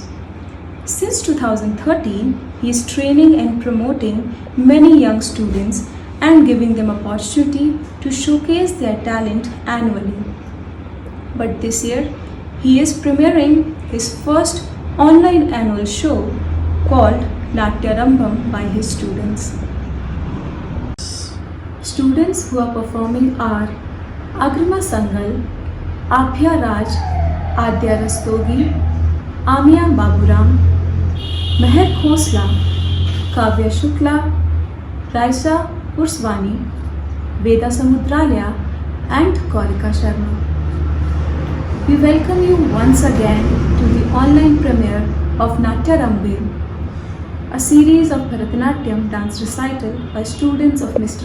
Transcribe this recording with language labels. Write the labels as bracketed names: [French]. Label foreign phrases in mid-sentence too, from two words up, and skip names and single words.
[English] Since 2013, he is training and promoting many young students and giving them opportunity to showcase their talent annually. But this year, he is premiering his first online annual show called Natyarambham by his students. Students who are performing are Agrima Sangal, Abhya Raj, Adya Rastogi, Amia Baburam, Meher Khosla, Kavya Shukla, Raisa Urswani, Veda Samudralya and Gaurika Sharma. We welcome you once again to the online premiere of Natyarambham, a series of Bharatanatyam dance recital by students of Mr.